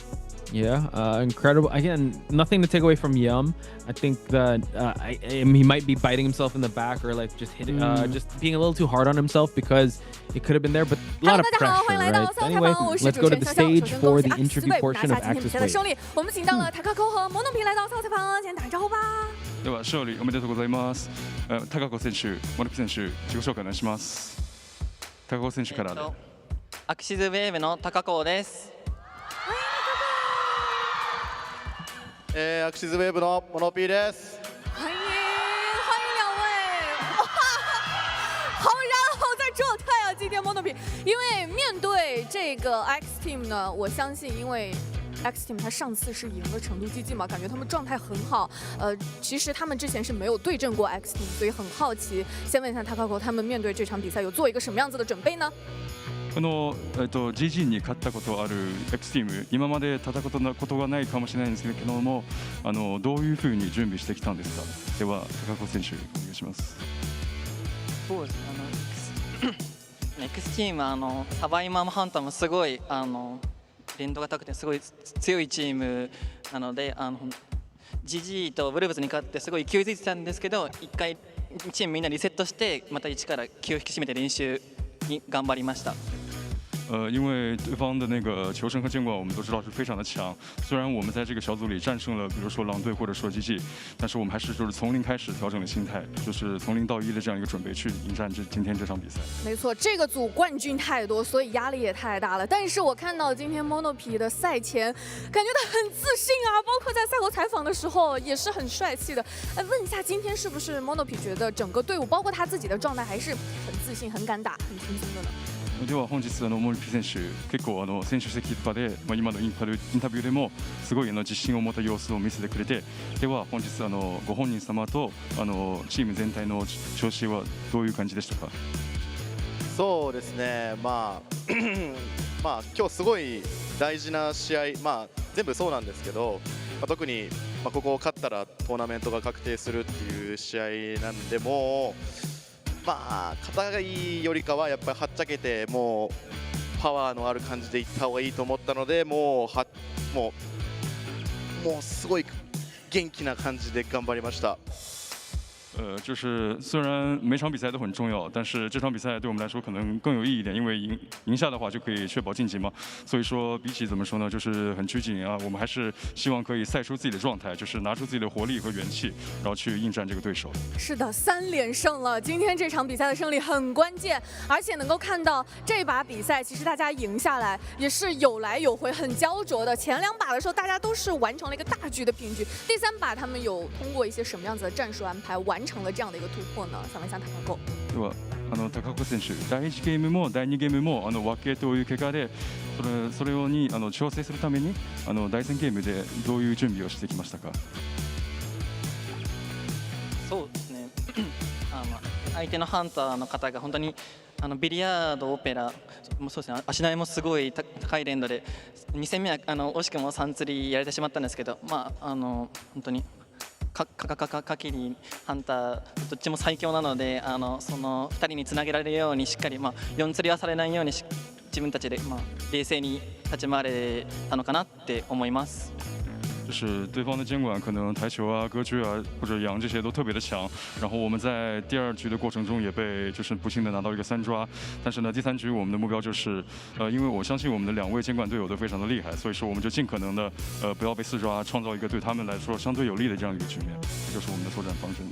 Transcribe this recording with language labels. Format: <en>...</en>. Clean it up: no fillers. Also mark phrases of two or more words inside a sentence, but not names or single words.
<en>Yeah, incredible. Again, nothing to take away from Yum. I think that he might be biting himself in the back, or like just hitting, just being a little too hard on himself, because it could have been there, but a lot of pressure, right? Anyway, let's go to the stage for the interview portion of Axiz Wave.</en> <zh>我们请到了塔卡口和摩诺皮来到赛旁，先打个招呼吧。</zh> <ja>では勝利おめでとうございます。高子選手、モノピ選手、自己紹介お願いします。高子選手からで。アクシズウェーブの高子です。アクシズウェーブのモノピーです。</ja> <zh>欢迎两位！哇，好燃好在状态啊！今天 Mono P， 因为面对这个 Xteam 呢，我相信因为 Xteam 他上次是赢了成都基金嘛，感觉他们状态很好。其实他们之前是没有对阵过 Xteam， 所以很好奇。先问一下塔卡口，他们面对这场比赛有做一个什么样子的准备呢</zh> <ja>？GG に勝ったことある X チーム、今まで戦ったことがないかもしれないんですけども、どういうふうに準備してきたんですか。では高子選手お願いします。そうですね。X チームサバイマーもハンターもすごい連動が高くてすごい強いチームなので、GG とブルーブズに勝ってすごい勢いづいてたんですけど、一回チームみんなリセットしてまた一から気を引き締めて練習に頑張りました。</ja> <zh>因为对方的那个球神和监管我们都知道是非常的强，虽然我们在这个小组里战胜了比如说狼队或者说 GG， 但是我们还是就是从零开始调整了心态，就是从0到1的这样一个准备去迎战今天这场比赛。没错，这个组冠军太多，所以压力也太大了。但是我看到今天 Monopi 的赛前，感觉他很自信啊，包括在赛后采访的时候也是很帅气的。问一下，今天是不是 Monopi 觉得整个队伍，包括他自己的状态还是很自信、很敢打、很轻松的呢？</zh> <ja>では本日モルピ選手結構選手席とかで、今のインタビューでもすごい自信を持った様子を見せてくれて、では本日ご本人様とチーム全体の調子はどういう感じでしたか？そうですね、まあ今日すごい大事な試合、全部そうなんですけど、特にここを勝ったらトーナメントが確定するっていう試合なんで、もう硬いよりかはやっぱりはっちゃけてもうパワーのある感じでいった方がいいと思ったので、もうすごい元気な感じで頑張りました。</ja> <zh>就是虽然每场比赛都很重要，但是这场比赛对我们来说可能更有意义一点，因为赢下的话就可以确保晋级嘛。所以说比起怎么说呢，就是很拘谨啊，我们还是希望可以赛出自己的状态，就是拿出自己的活力和元气，然后去应战这个对手。是的，3连胜了，今天这场比赛的胜利很关键，而且能够看到这把比赛其实大家赢下来也是有来有回，很焦灼的。前2把的时候大家都是完成了一个大局的平局，第3把他们有通过一些什么样子的战术安排完成了这样的一个突破呢？想问一下高。</zh> <ja>では高子選手、第1ゲームも第2ゲームも分けという結果で、それに調整するために第3ゲームでどういう準備をしてきましたか？そうですね。相手のハンターの方が本当にビリヤード、オペラ、そうですね、足投げもすごい高い連度で、2戦目は惜しくも3釣りやれてしまったんですけど、本当に。限りハンターどっちも最強なので、その2人につなげられるようにしっかり、4釣りはされないように自分たちで、冷静に立ち回れたのかなって思います。</ja> <zh>就是对方的监管可能台球啊、格局啊或者羊这些都特别的强，然后我们在第2局的过程中也被就是不幸的拿到一个3抓，但是呢第3局我们的目标就是因为我相信我们的2位监管队友都非常的厉害，所以说我们就尽可能的不要被4抓，创造一个对他们来说相对有利的这样一个局面，这就是我们的作战方针。</zh>